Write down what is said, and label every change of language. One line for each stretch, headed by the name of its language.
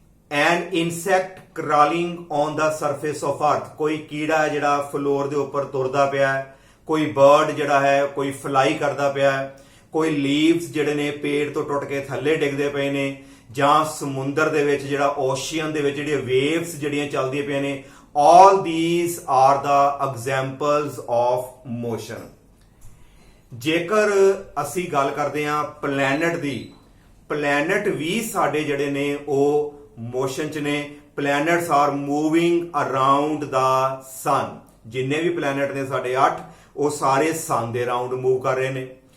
English: and insect crawling on the surface of earth,
Punjabi: ਕੋਈ ਕੀੜਾ ਹੈ ਜਿਹੜਾ ਫਲੋਰ ਦੇ ਉੱਪਰ ਤੁਰਦਾ ਪਿਆ ਹੈ, ਕੋਈ ਬਰਡ ਜਿਹੜਾ ਹੈ ਕੋਈ ਫਲਾਈ ਕਰਦਾ ਪਿਆ ਹੈ, ਕੋਈ ਲੀਵਸ ਜਿਹੜੇ ਨੇ ਪੇੜ ਤੋਂ ਟੁੱਟ ਕੇ ਥੱਲੇ ਡਿੱਗਦੇ ਪਏ ਨੇ, ਜਾਂ ਸਮੁੰਦਰ ਦੇ ਵਿੱਚ ਜਿਹੜਾ ਓਸ਼ੀਅਨ ਦੇ ਵਿੱਚ ਜਿਹੜੀਆਂ ਵੇਵਸ ਜਿਹੜੀਆਂ ਚੱਲਦੀਆਂ ਪਈਆਂ ਨੇ।
English: all these are the examples of motion।
Punjabi: ਜੇਕਰ ਅਸੀਂ ਗੱਲ ਕਰਦੇ ਹਾਂ ਪਲੈਨਟ ਦੀ, ਪਲੈਨਟ ਵੀ ਸਾਡੇ ਜਿਹੜੇ ਨੇ ਉਹ ਮੋਸ਼ਨ ਚ ਨੇ।
English: Planets are moving around the sun.
Punjabi: ਜਿੰਨੇ ਵੀ ਪਲੈਨਟ ਨੇ ਸਾਡੇ 8, ਉਹ ਸਾਰੇ ਸਨ ਦੇ ਅਰਾਊਂਡ ਮੂਵ ਕਰ ਰਹੇ ਨੇ।